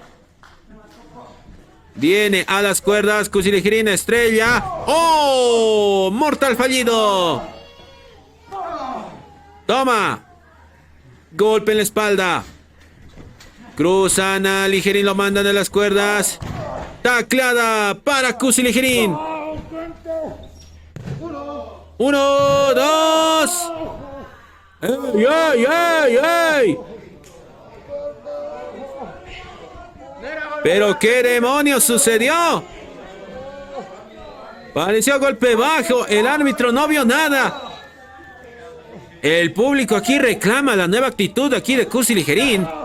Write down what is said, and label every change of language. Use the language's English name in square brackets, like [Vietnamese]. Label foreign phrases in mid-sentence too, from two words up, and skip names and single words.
[Spanish] Viene a las cuerdas, Cusi Ligerín, estrella. ¡Oh! Mortal fallido. Toma. Golpe en la espalda. Cruzan a Ligerín, lo mandan a las cuerdas. Tacleada para Cusi Ligerín. 1, 2. ¡Ey, ey, ey, ey! ¿Pero qué demonios sucedió? Pareció golpe bajo. El árbitro no vio nada. El público aquí reclama la nueva actitud aquí de Cusi Ligerín.